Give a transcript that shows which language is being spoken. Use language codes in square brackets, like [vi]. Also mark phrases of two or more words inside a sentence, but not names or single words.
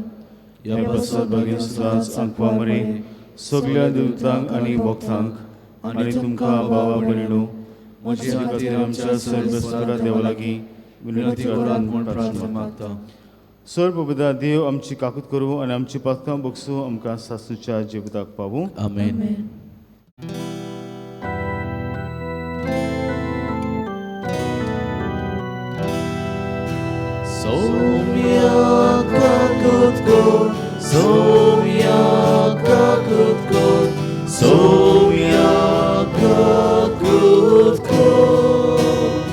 [kok] ह्या प्रसाद बागेन सुद्दां आंकवा मरे सगळ्या देवतांक आनी भक्तांक आनी तुमकां भावा भयणीनो म्हजे खातीर आमच्या सर्वेस्परा देवा लागीं विनंती करात म्हूण प्रार्थना मागता. सर्वपिता देव आमची काकूत करूं आनी आमची पातकां बगसूं आमकां सासूच्या जिविताक पावूं. आमेन. Somia kakut kor, somia kakut kor, somia kakut kor.